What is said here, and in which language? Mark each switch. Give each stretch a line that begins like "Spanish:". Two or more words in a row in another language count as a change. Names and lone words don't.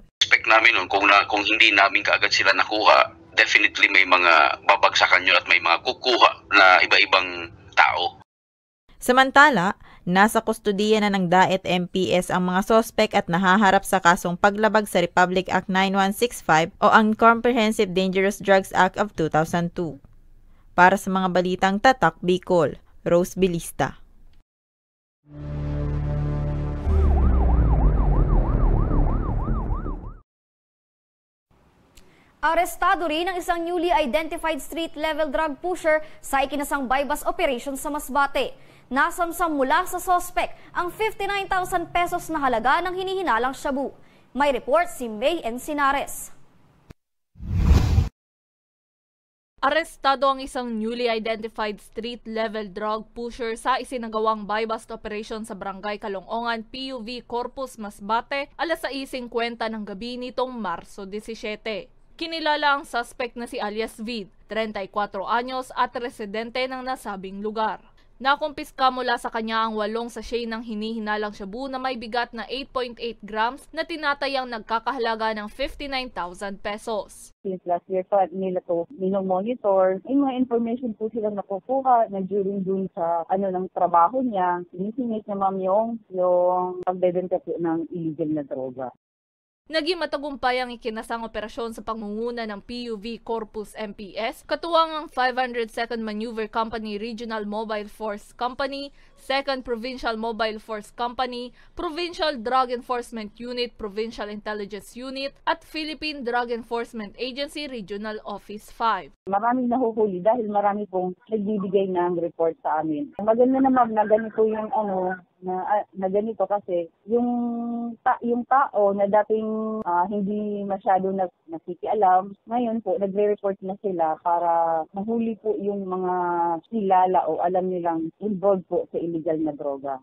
Filipino: Expect namin nun, kung hindi namin kaagad sila nakuha, definitely may mga babagsakan yun at may mga kukuha na iba-ibang tao. Samantala, nasa kustudiya na ng Daet MPS ang mga sospek at nahaharap sa kasong paglabag sa Republic Act 9165 o ang Comprehensive Dangerous Drugs Act of 2002. Para sa mga balitang Tatak Bicol, Rose Bilista. Arestado rin ang isang
English: newly identified street-level drug pusher
Filipino: sa ikinasang
English: bypass operation
Filipino: sa Masbate. Nasamsam mula sa sospek ang 59,000 pesos na halaga ng hinihinalang shabu. May report si May Encinares. Arestado ang isang
English: newly identified street-level drug pusher
Filipino: sa isinagawang
English: bypass operation
Filipino: sa Barangay Kalongongan, PUV Corpus, Masbate, alas 6:50 ng gabi nitong Marso 17. Kinilala ang suspect na si alias Vid, 34 anyos at residente ng nasabing lugar. Nakumpiska mula sa kanya ang 8 sachet ng hinihinalang shabu na may bigat na 8.8 grams na tinatayang nagkakahalaga ng 59,000 pesos.
English: Since last year
Filipino: pa nila to minomonitor, may mga information po silang nakukuha na during dun sa ng trabaho niya, sinisingit niya ma'am yung pagbebenta po ng illegal na droga. Naging matagumpay ang ikinasang operasyon sa pangunguna ng PUV Corpus MPS, katuwang ang 502nd Maneuver Company Regional Mobile Force Company, 2nd Provincial Mobile Force Company, Provincial Drug Enforcement Unit, Provincial Intelligence Unit, at Philippine Drug Enforcement Agency Regional Office 5. Maraming nahuhuli dahil marami pong nagbibigay ng report sa amin. Maganda naman na ganito yung na ganito kasi yung tao na dating hindi masyado nakikialam, ngayon po nagre-report na sila para mahuli po yung mga kilala o alam nilang involved po sa illegal na droga.